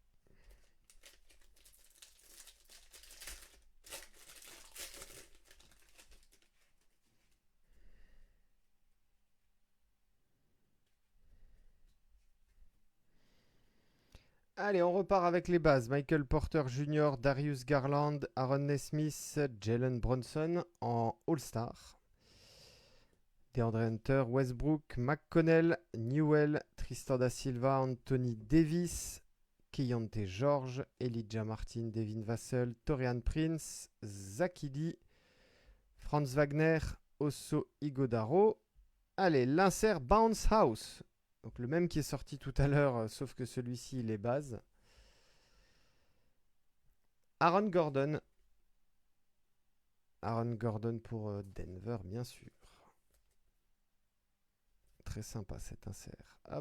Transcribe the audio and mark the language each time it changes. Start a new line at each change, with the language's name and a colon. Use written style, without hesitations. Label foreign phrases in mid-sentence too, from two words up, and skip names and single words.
French: Allez, on repart avec les bases. Michael Porter Jr., Darius Garland, Aaron Nesmith, Jalen Bronson en All-Star. DeAndre Hunter, Westbrook, McConnell, Newell, Tristan da Silva, Anthony Davis, Keyonte George, Elijah Martin, Devin Vassell, Torian Prince, Zakidi, Franz Wagner, Osso Igodaro. Allez, l'insert Bounce House. Donc le même qui est sorti tout à l'heure, sauf que celui-ci, il est base. Aaron Gordon. Aaron Gordon pour Denver, bien sûr. Très sympa cet insert. Hop.